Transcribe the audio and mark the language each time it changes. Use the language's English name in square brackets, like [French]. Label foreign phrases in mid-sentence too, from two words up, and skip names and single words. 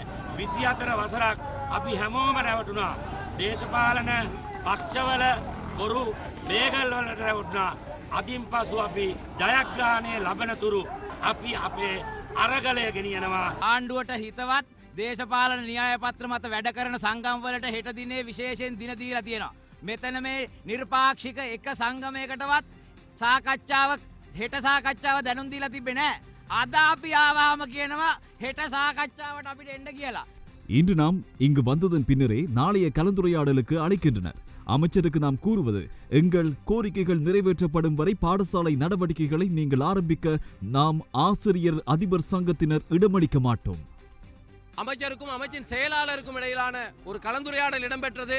[Sinhala] 24 වසරක් අපි හැමෝම රැවටුණා. දේශපාලන පක්ෂවල බොරු ලේගල් වලට රැවටුණා. අදින් පසු අපි ජයග්‍රහණය ලබන තුරු අපි අපේ අරගලය ගෙනියනවා. ආණ්ඩුවට හිතවත් දේශපාලන න්‍යාය පත්‍ර මත වැඩ කරන සංගම් වලට හෙට දිනේ විශේෂයෙන් දින දීලා තියෙනවා. මෙතන මේ නිර්පාක්ෂික එක සංගමයකටවත් සාකච්ඡාවක් හෙට සාකච්ඡාව දැනුම් දීලා තිබෙන්නේ නැහැ. අද අපි ආවම කියනවා හෙට සාකච්ඡාවට අපිට එන්න කියලා. [Tamil] இன்று நாம் இங்கு வந்ததன் பின்னரே நாளைய கலந்துரையாடலுக்கு அழைக்கின்றனர். அமைச்சருக்கு நாம் கூறுவது, எங்கள் கோரிக்கைகள் நிறைவேற்றப்படும் வரை பாடசாலை நடவடிக்கைகளை நீங்கள் ஆரம்பிக்க நாம் ஆசிரியர் அதிபர் சங்கத்தினர் இடமளிக்க மாட்டோம். அமைச்சருக்கும் அமைச்சின் செயலாளருக்கும் இடையிலான ஒரு கலந்துரையாடல் இடம்பெற்றது.